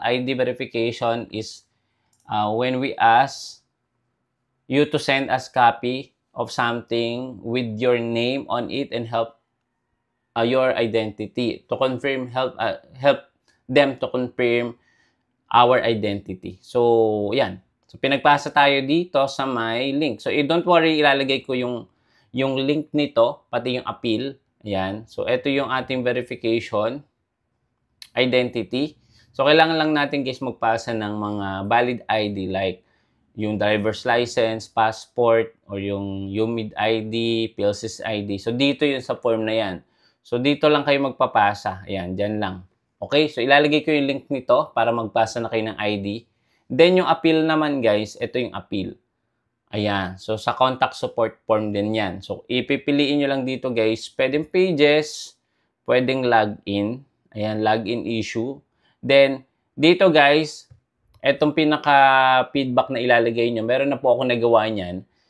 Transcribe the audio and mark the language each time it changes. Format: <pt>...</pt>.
<en>ID verification is when we ask you to send us copy of something with your name on it and help your identity to confirm, help them to confirm our identity.</en> <tl>So, yan. So, pinagpasa tayo dito sa may link. So,</tl> <en>don't worry,</en> <tl>ilalagay ko yung link nito, pati yung appeal. Ayan. So, ito yung ating verification identity. So, kailangan lang natin guys magpasa ng mga valid ID like yung driver's license, passport, or yung UMID ID, PLCS ID. So, dito yun sa form na yan. So, dito lang kayo magpapasa. Ayan, dyan lang. Okay? So, ilalagay ko yung link nito para magpasa na kayo ng ID. Then, yung appeal naman, guys, ito yung appeal. Ayan. So, sa contact support form din yan. So, ipipiliin nyo lang dito, guys. Pwedeng pages, pwedeng login. Ayan, login issue. Then, dito, guys, etong pinaka-feedback na ilalagay nyo, meron na po ako nagawa niyan.</tl>